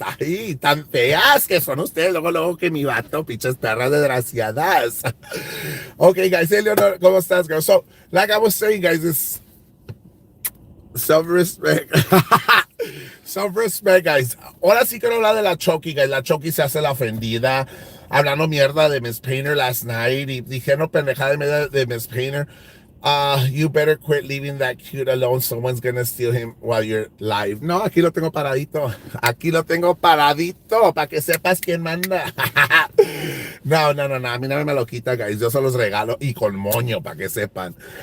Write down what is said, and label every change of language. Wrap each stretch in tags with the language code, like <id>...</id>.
<es>Ay, tan feas que son ustedes. Luego que mi vato, pinches perras desgraciadas.</es> <en>Okay, guys.</en> <es>Hey, Leonor, ¿cómo estás, girl?</es> <en>So, like I was saying, guys, it's self-respect. Self-respect, guys.</en> <es>Ahora sí quiero hablar de la Chokey, guys. La Chokey se hace la ofendida. Hablando mierda de Miss Painter last night. Y dijeron pendejada de media de Miss Painter.</es> <en>You better quit leaving that cute alone. Someone's gonna steal him while you're live.</en> <es>No, aquí lo tengo paradito. Aquí lo tengo paradito. Para que sepas quién manda. No. A mí no me lo quita, guys. Yo se los regalo. Y con moño, para que sepan.</es>